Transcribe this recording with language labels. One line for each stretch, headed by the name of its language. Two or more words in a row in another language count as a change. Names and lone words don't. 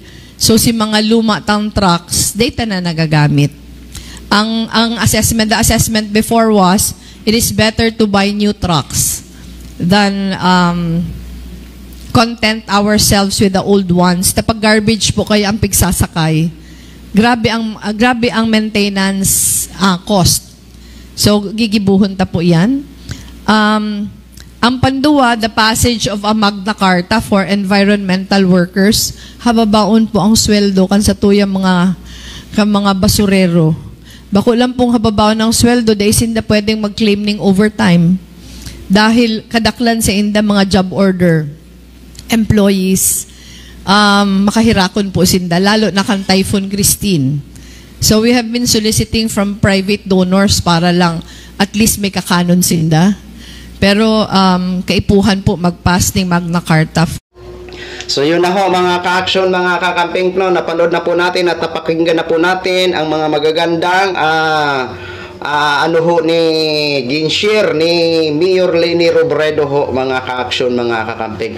Bikol: So si mga luma tang trucks, day ta na nagagamit.
English: The assessment before was, it is better to buy new trucks than content ourselves with the old ones.
Bikol: Tapag garbage po kaya ang pigsasakay, grabe ang
English: maintenance cost.
Bikol: So gigibuhon ta po 'yan. Ang panduwa,
English: the passage of a Magna Carta for environmental workers,
Bikol: hababaon po ang sweldo kan sa tuyang mga basurero. Bako lang pong hababaon ang sweldo dahil sinda pwedeng mag-claim ng overtime dahil kadaklan sa inda mga
English: job order employees.
Bikol: Makahirakon po sinda, lalo na kan Typhoon Christine.
English: So we have been soliciting from private donors
Bikol: para lang at least may kakanon sinda. Pero kaipuhan po mag-pass ng Magna Carta.
Filipino: So yun na ho mga ka-action, mga kakamping, no, napanood na po natin at napakinggan na po natin ang mga magagandang ano ho ni ginshare ni Mayor Leni Robredo ho, mga ka-action, mga kakamping.